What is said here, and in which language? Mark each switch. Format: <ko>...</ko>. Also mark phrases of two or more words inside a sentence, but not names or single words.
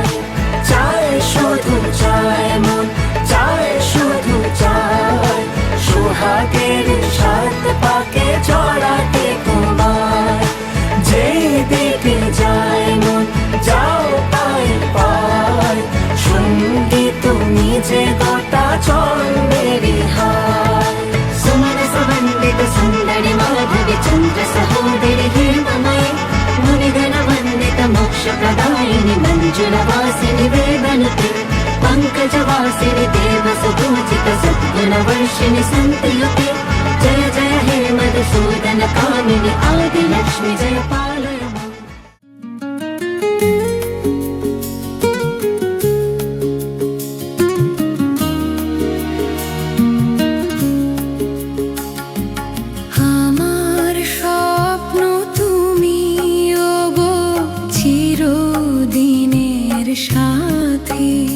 <bn>চায় শুধু চায় মন চায় শুধু চায় সোহাগের সাত পাকে চড়াতে তোমায়। যেদিকে যাই মন যাও পাই পাই, সঙ্গী তুমি যে গোটা ছন্দের হার।</bn> <sa>सुमन सुवन्दित सुन्दर माधव चन्द्र सहोदर हेममय, मुनिगण वन्दित मोक्ष प्रदायिनि मञ्जुलवासिनि वेदनुते, पङ्कजवासिनि देव सुपूजित सद्गुण वर्षिणि सन्तियुते। जय जय हे मधुसूदन कामिनि आदिलक्ष्मि जय पालय माम्।</sa> <bn>আমার স্বপ্ন তুমি ওগো চিরদিনের সাথী।</bn>